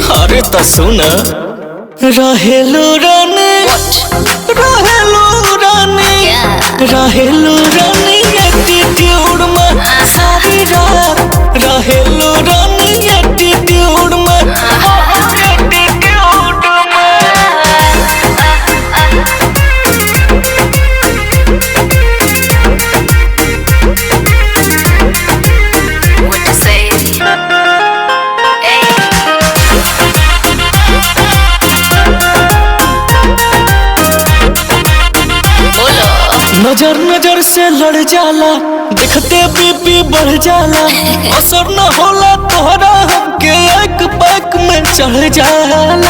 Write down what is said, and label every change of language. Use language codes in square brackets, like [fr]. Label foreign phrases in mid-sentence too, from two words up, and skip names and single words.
[bho] अरे तो सुन, रहेलू रानी रहेलू रानी रहेलू रानी एटीट्यूड में सारी रात। रहेलू रानी एटीट्यूड में एटीट्यूड में। [en] What to say? [bho] नजर नजर से लड़ जाला, देखते बीपी बढ़ जाला। असर न होला तोहरा हमके एक पैक में चढ़ जाला।